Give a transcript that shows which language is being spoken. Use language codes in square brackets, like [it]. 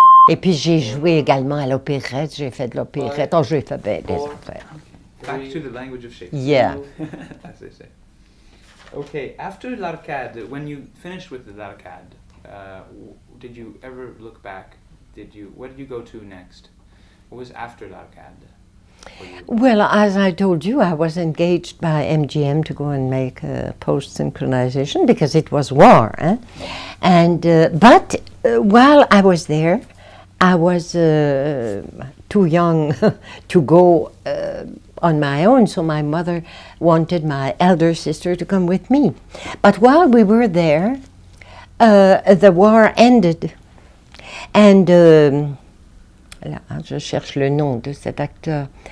[fr] Et puis j'ai joué également à l'opérette, j'ai fait de l'opérette. Oh, j'ai fait bien des affaires. [en] Back to the language of Shakespeare. Yeah. As they say. Okay, after l'Arcade, when you finished with the l'Arcade, did you ever look back? Where did you go to next? What was after l'Arcade? Well, as I told you, I was engaged by MGM to go and make post-synchronization because it was war. And but while I was there, I was too young to go on my own, so my mother wanted my elder sister to come with me. But while we were there, the war ended. [fr] And là, je cherche le nom de cet acteur.